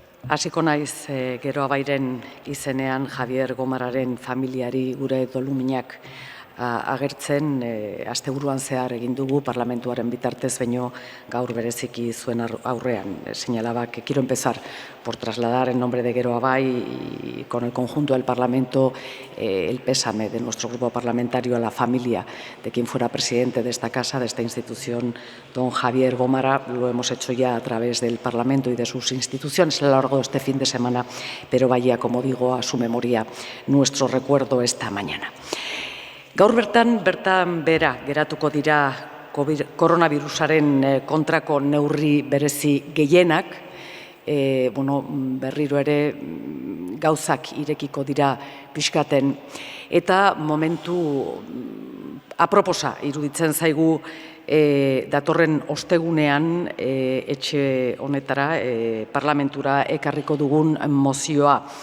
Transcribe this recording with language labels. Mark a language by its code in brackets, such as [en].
[eu] Hasiko naiz Geroa Bairen izenean Javier Gomararen familiari gure doluminak agertzen asteburuan zehar egin dugu parlamentuaren bitartez, baino gaur bereziki zuen aurrean. [es] Señalaba que quiero empezar por trasladar en nombre de Geroa Bai y con el conjunto del Parlamento el pésame de nuestro grupo parlamentario a la familia de quien fuera presidente de esta casa, de esta institución, don Javier Gómara. Lo hemos hecho ya a través del Parlamento y de sus instituciones a lo largo de este fin de semana, pero vaya, como digo, a su memoria nuestro recuerdo esta mañana. [eu] Gaur bertan bera geratuko dira koronavirusaren kontrako neurri berezi gehienak, berriro ere gauzak irekiko dira pixkaten, eta momentu aproposa iruditzen zaigu datorren ostegunean etxe honetara, parlamentura ekarriko dugun mozioa.